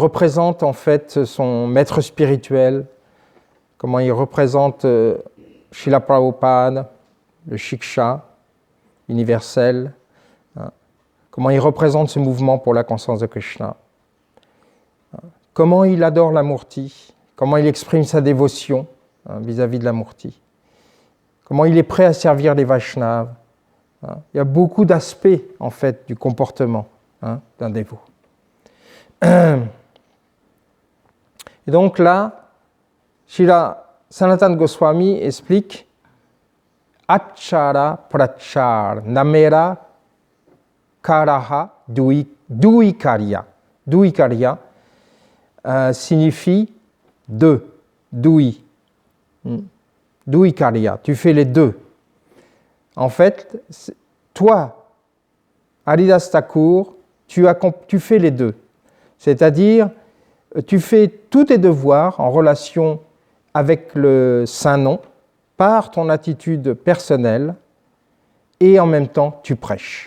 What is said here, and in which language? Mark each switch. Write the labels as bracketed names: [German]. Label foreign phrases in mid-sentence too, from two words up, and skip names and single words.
[French] représente en fait son maître spirituel, comment il représente Srila Prabhupada, le Shiksha universel, comment il représente ce mouvement pour la conscience de Krishna, comment il adore la Murti, comment il exprime sa dévotion vis-à-vis de la Murti, comment il est prêt à servir les Vaishnavas. Il y a beaucoup d'aspects en fait du comportement d'un dévot. Et donc là, Srila Sanatana Goswami explique [Bangla] আচার প্রচার নামের করহ দুই কার্য. [French] Duikarya signifie deux, dui. Duikarya, tu fais les deux. En fait, toi, Haridas Thakur, tu fais les deux. C'est-à-dire, tu fais tous tes devoirs en relation avec le Saint-Nom par ton attitude personnelle et en même temps, tu prêches.